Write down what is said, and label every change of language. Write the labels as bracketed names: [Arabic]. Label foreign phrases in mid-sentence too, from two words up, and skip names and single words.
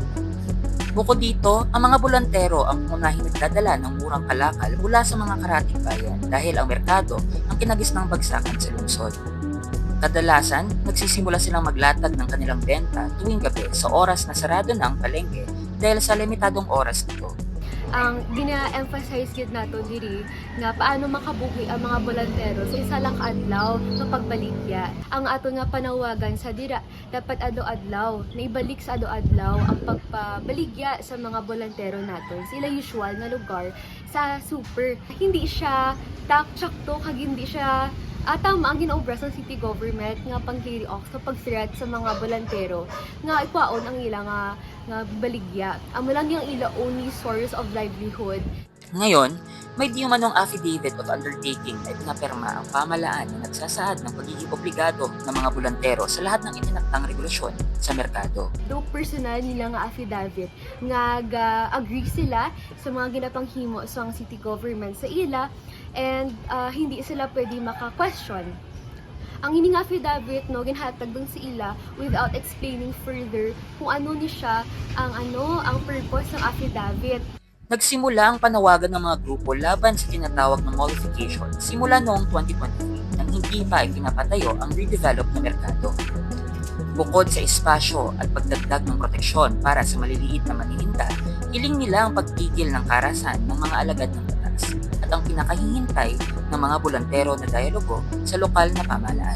[Filipino] Bukod dito, ang mga bolantero ang unahing nagdadala ng murang kalakal mula sa mga karatig bayan dahil ang merkado ang kinagisnang bagsakan sa lungsod. Kadalasan, nagsisimula silang maglatag ng kanilang benta tuwing gabi sa oras na sarado na ang palengke dahil sa limitadong oras nito. [Hiligaynon] Ang gina-emphasize yun nato diri nga paano makabuhi ang mga bolantero sa isa lang adlaw nga pagbaligya. Ang ato nga panawagan sa dira dapat ado-adlaw na ibalik sa ado-adlaw ang pagpabaligya sa mga bolantero naton sa ila usual nga lugar sa super. Hindi siya sakto kag hindi siya tama ang ginaobra sa [English] city government [Hiligaynon] nga pang-carry off sa pag-threat sa mga bolantero nga ikwaon ang ila nga baligya. Amo lang yung ila [English] only source of livelihood. [Filipino] Ngayon, may di umanong [English] affidavit of undertaking [Filipino] na ipinapirma ang pamalaan na nagsasaad ng pagiging obligado ng mga bolantero sa lahat ng itinaktang regulasyon sa merkado. [Hiligaynon] Do personal nila nga affidavit nga agree sila sa mga ginapanghimo sa [English] city government [Hiligaynon] sa ila and hindi sila pwede maka-question. Ang hining affidavit no ginhatag dun sa ila [English] without explaining further [Hiligaynon] kung ano ni siya ang purpose ng affidavit. [Filipino] Nagsimula ang panawagan ng mga grupo laban sa tinatawag na mollification simula noong 2023 nang hindi pa ipinapatayo ang redeveloped na merkado. Bukod sa espasyo at pagdagdag ng proteksyon para sa maliliit na manininda, hiling nila ang pagpigil ng karahasan ng mga alagad ng batas at ang pinakahihintay ng mga bolantero na dialogo sa lokal na pamahalaan.